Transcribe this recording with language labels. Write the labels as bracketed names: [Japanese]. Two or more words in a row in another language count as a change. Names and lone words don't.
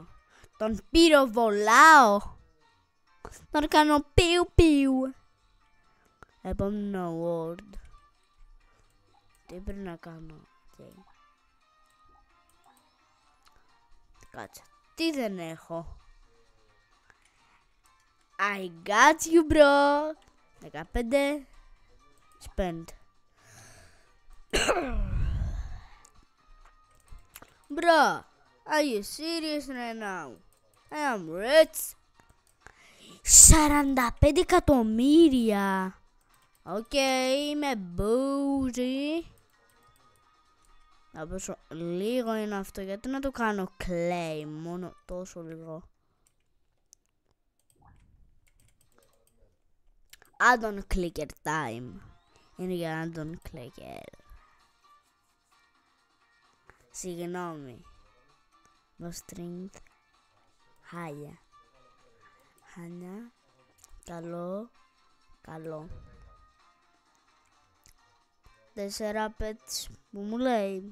[Greek] Τον πυροβολάω. Τον κάνω πιου. Επόμενο word. Τι πρέπει να κάνω. Okay. Κάτσε. Τι δεν έχω. [English] I got you, bro. 15. Spend. Bro, are you serious right now? I am rich. 45 εκατομμύρια. [Greek] Οκ, είμαι bougie. Θα πόσο λίγο είναι αυτό, γιατί να το κάνω claim, μόνο τόσο λίγο. [English] Add on clicker time. [Greek] Είναι για [English] add on clicker. [Greek] Συγγνώμη. Το string. Χάλια. Καλό. 4 pets που μου λέει.